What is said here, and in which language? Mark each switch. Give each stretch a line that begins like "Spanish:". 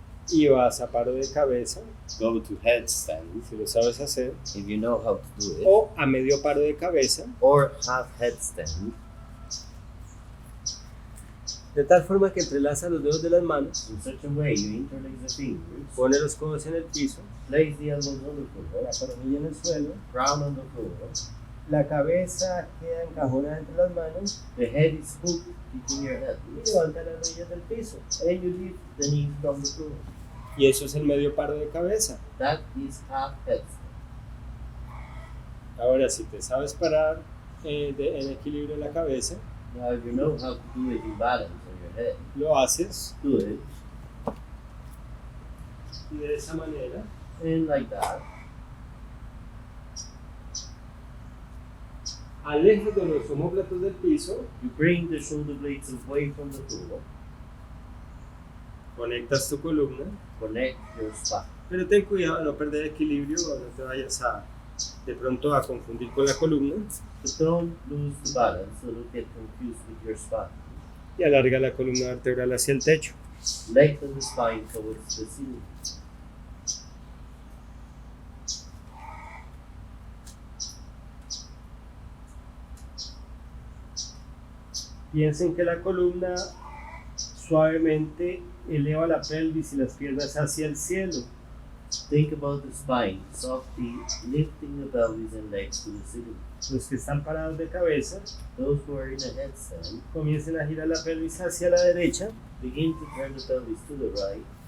Spanish: y vas a paro de cabeza,
English: Go to headstand
Spanish: si lo sabes hacer,
English: if you know how to do it.
Spanish: o a medio paro de cabeza,
English: Or half headstand
Spanish: de tal forma que entrelaza los dedos de las manos,
English: in such a way you interlace the fingers.
Spanish: pone los codos en el piso,
English: Place the elbows on the floor.
Spanish: la coronilla en el suelo,
English: Ground on the floor.
Spanish: la cabeza queda encajonada entre las manos
English: The head is hooked between your head.
Spanish: y levanta las rodillas del piso.
English: And you lift the knees from the floor.
Spanish: Y eso es el medio paro de cabeza.
English: That is half headstand.
Spanish: Ahora, si te sabes parar en equilibrio en la cabeza,
English: Now if you know how to do it in balance on your head,
Spanish: lo haces
English: do it.
Spanish: y de esa manera
English: And like that,
Spanish: alejes de los omóplatos del piso,
English: you bring the shoulder blades away from the floor.
Spanish: conectas tu columna,
English: Connect your spine.
Spanish: pero ten cuidado de no perder equilibrio o no te vayas a de pronto a confundir con la columna
English: But don't lose the balance, so don't get confused with your spine.
Spanish: y alarga la columna vertebral hacia el techo.
English: Lengthen the spine towards the ceiling.
Spanish: Piensen que la columna suavemente eleva la pelvis y las piernas hacia el cielo.
English: Think about the spine, softly lifting the pelvis and legs to the ceiling.
Spanish: Los que están parados de cabeza,
English: Those who are in a headstand,
Spanish: comiencen a girar la pelvis hacia la derecha.
English: begin to turn the pelvis to the right.